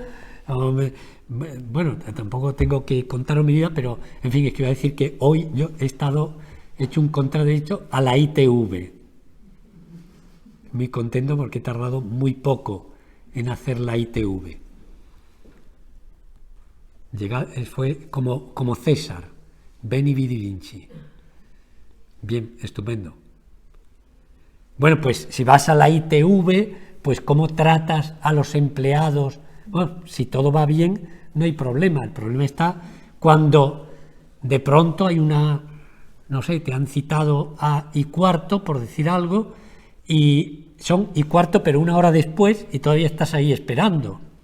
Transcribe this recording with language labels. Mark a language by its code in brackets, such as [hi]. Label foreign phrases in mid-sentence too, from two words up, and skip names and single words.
[es] Bueno, tampoco tengo que contaros mi vida, pero en fin, es que iba a decir que hoy yo he hecho un contrato a la ITV. Muy contento porque he tardado muy poco en hacer la ITV. Fue como César. [la] Veni vidi vinci. [es] Bien, estupendo. Bueno, pues si vas a la ITV, pues cómo tratas a los empleados. Bueno, si todo va bien, no hay problema. El problema está cuando de pronto hay no sé, te han citado a y cuarto, por decir algo, y son y cuarto, pero una hora después, y todavía estás ahí esperando.